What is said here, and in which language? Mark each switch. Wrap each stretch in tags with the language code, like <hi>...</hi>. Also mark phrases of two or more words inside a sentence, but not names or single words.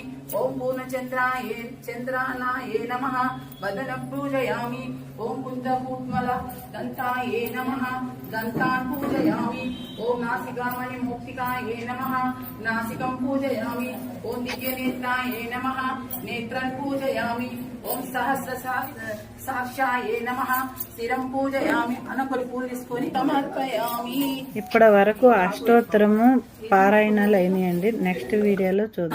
<sa>ओम पूर्णचंद्राये चंद्रानाये नमः वदनं पूजयामि ओम कुंदकूर्मल दंताये नमः दंतान् पूजयामि ओम नासिकामणि मोक्तिकाये नमः नासिकं पूजयामि ओम दिव्यनेत्राये नमः नेत्रं पूजयामि ओम सहस्र साक्षाये नमः शिरं पूजयामि</sa> <te>అనకొలి పూలు తీసుకొని సమర్పయామి. ఇప్పటి వరకు అష్టోత్తరము పారాయణాలు అయినాయండి. నెక్స్ట్ వీడియోలో చూద్దాం.</te>